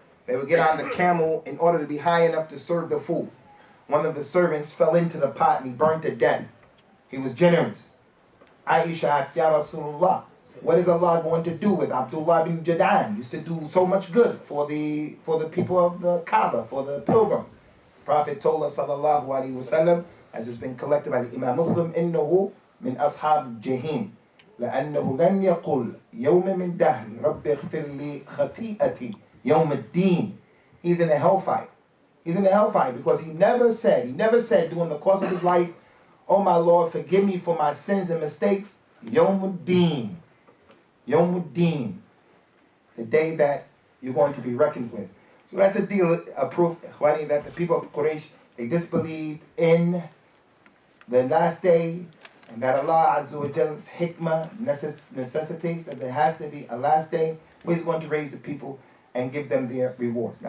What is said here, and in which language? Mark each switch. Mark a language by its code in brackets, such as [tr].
[en] They would get on the camel in order to be high enough to serve the food. One of the servants fell into the pot and he burned to death. He was generous. Aisha asked, Ya Rasulullah, what is Allah going to do with Abdullah bin Jad'an? He used to do so much good for the people of the Kaaba, for the pilgrims. Prophet told us, sallallahu alaihi wasallam, as it's been collected by the Imam Muslim, [ar] إِنَّهُ مِنْ أَصْحَابِ الْجَحِيمِ لأنه لم يقل يوم من دهري رب اغفر لي خطيئتي يوم الدين. [en] He's in a hellfire. He's in a hellfire because he never said during the course of his life, oh my Lord, forgive me for my sins and mistakes. Yawm al-Din. Yawm al-Din. The day that you're going to be reckoned with. So that's a proof, Ikhwani, that the people of Quraysh, they disbelieved in the last day, and that Allah Azza wa Jalla's hikmah necessitates that there has to be a last day where He's going to raise the people and give them their rewards.